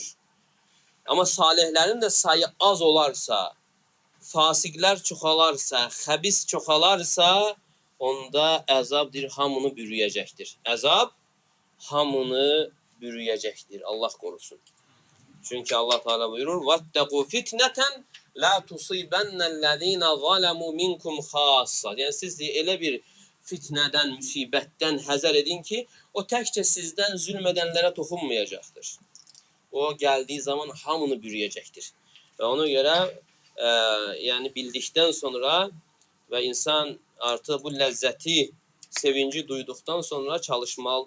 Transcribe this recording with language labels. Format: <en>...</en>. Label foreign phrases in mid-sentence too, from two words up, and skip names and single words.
<az>Amma salihlərin də sayı az olarsa, fasiqlər çoxalarsa, xəbis çoxalarsa, onda əzabdır, hamını bürüyəcəkdir. Əzab hamını bürüyəcəkdir. Allah qorusun. Çünki Allah Teala buyurur:</az> <ar>"واتقوا فتنة لا تصيبن الذين ظلموا منكم خاصة."</ar> <az>Yəni siz elə bir fitnədən, müsibətdən həzər edin ki, o təkcə sizdən zülm edənlərə toxunmayacaqdır. O gəldiyi zaman hamını bürüyəcəkdir. Və ona görə yəni bildikdən sonra və insan artıq bu ləzzəti, sevinci duyduqdan sonra çalışmalıdır.</az>